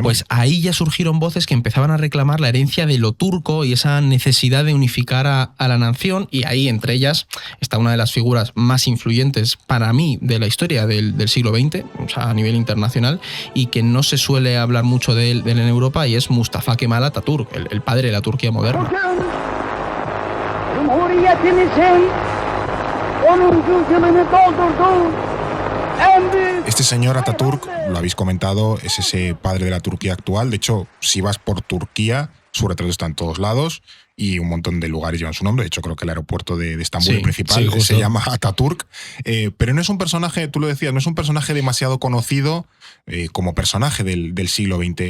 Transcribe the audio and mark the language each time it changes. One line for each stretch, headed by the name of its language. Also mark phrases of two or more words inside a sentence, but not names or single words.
Spanish: Pues ahí ya surgieron voces que empezaban a reclamar la herencia de lo turco y esa necesidad de unificar a la nación, y ahí entre ellas está una de las figuras más influyentes para mí de la historia del siglo XX, o sea, a nivel internacional, y que no se suele hablar mucho de él en Europa, y es Mustafa Kemal Atatürk, el padre de la Turquía moderna.
Turkish: Cumhuriyetimizin 10. yılını doldurdu. En büyük
Spanish: Este señor Atatürk, lo habéis comentado, es ese padre de la Turquía actual. De hecho, si vas por Turquía, su retrato está en todos lados y un montón de lugares llevan su nombre. De hecho, creo que el aeropuerto de Estambul, Sí, el principal, sí, justo. se llama Atatürk. Pero no es un personaje, tú lo decías, no es un personaje demasiado conocido como personaje del siglo XX.